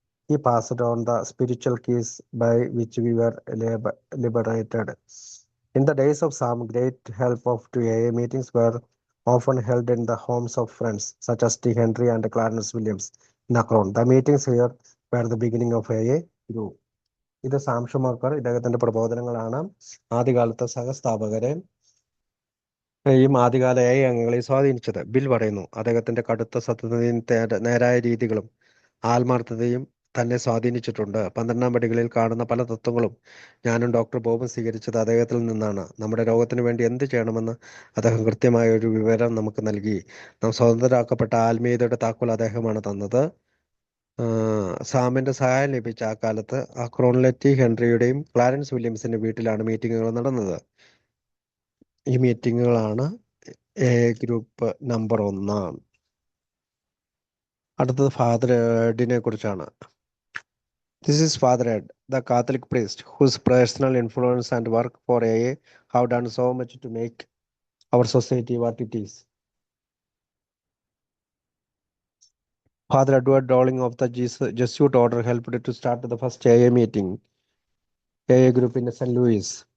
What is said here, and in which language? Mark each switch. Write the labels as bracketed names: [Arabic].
[English] He passed on the spiritual keys by which we were liberated. In the days of Sam, great help to AA meetings were often held in the homes of friends such as T. Henry and Clarence Williams in Akron. The meetings here were the beginning of AA group. [Malayalam] ഇത് Sam Schumacher, ഇദ്ദേഹത്തിന്റെ പ്രബോധനങ്ങളാണ് ആദ്യകാലത്തെ സഹസ്ഥാപകരെ ആദ്യകാല AA അംഗങ്ങളെ സ്വാധീനിച്ചത്. Bill പറയുന്നു, അദ്ദേഹത്തിന്റെ കടുത്ത സത്യതയും നേരായ രീതികളും ആത്മാർത്ഥതയും തന്നെ സ്വാധീനിച്ചിട്ടുണ്ട്. 12 പടികളിൽ കാണുന്ന പല തത്വങ്ങളും ഞാനും ഡോക്ടർ ബോബും സ്വീകരിച്ചത് അദ്ദേഹത്തിൽ നിന്നാണ്. നമ്മുടെ രോഗത്തിന് വേണ്ടി എന്ത് ചെയ്യണമെന്ന് അദ്ദേഹം കൃത്യമായ ഒരു വിവരം നമുക്ക് നൽകി. നാം സ്വതന്ത്രരാക്കപ്പെട്ട ആത്മീയതയുടെ താക്കോൽ അദ്ദേഹമാണ് തന്നത്. സാമിന്റെ സഹായം ലഭിച്ച ആ കാലത്ത് അക്രോണിലെ ടി ഹെൻറിയുടെയും ക്ലാരൻസ് വില്യംസിന്റെ വീട്ടിലാണ് മീറ്റിങ്ങുകൾ നടന്നത്. ഈ മീറ്റിങ്ങുകളാണ് AA ഗ്രൂപ്പ് നമ്പർ 1. അടുത്തത് ഫാദർ എഡിനെ കുറിച്ചാണ്. [English] This is Father Ed, the Catholic priest whose personal influence and work for AA have done so much to make our society what it is. Father Edward Dowling of the Jesuit order helped to start the first AA meeting, AA group in St. Louis.